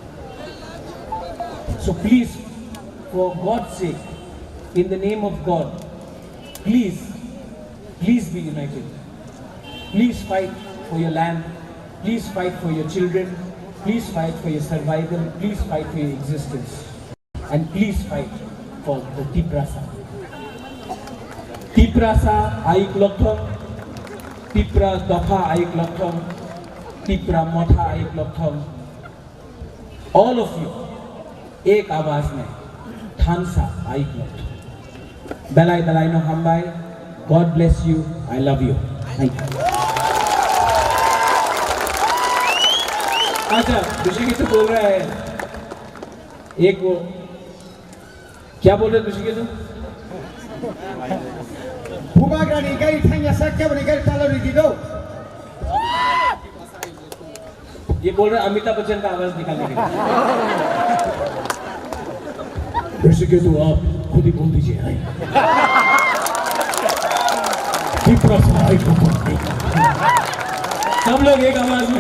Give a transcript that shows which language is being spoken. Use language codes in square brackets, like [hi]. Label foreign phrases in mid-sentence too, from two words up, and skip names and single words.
[en] So please, for God's sake, in the name of God, please be united. Please fight for your land. Please fight for your children. Please fight for your survival. Please fight for your existence. And please fight for the Tiprasa. [trp] Tiprasa aik lotham. Tipra dafa aik lotham. Tipra motha aik lotham. [en] All of you, [hi] एक आवाज में [trp] थानसा आइक लोथम। बेलाई बेलाई नो हमबाई। [en] God bless you. I love you. Thank you. [hi] अच्छा, ऋषिकेश तो बोल रहा है, एक वो क्या बोल रहे ऋषिकेश तुम? [trp] Bubagrani gari thanya sakya bani gari talori dido. [hi] ये बोल रहे अमिताभ बच्चन का आवाज निकालने के लिए। ऋषिकेश तो आप खुद ही बोल दीजिए। सब लोग एक आवाज में।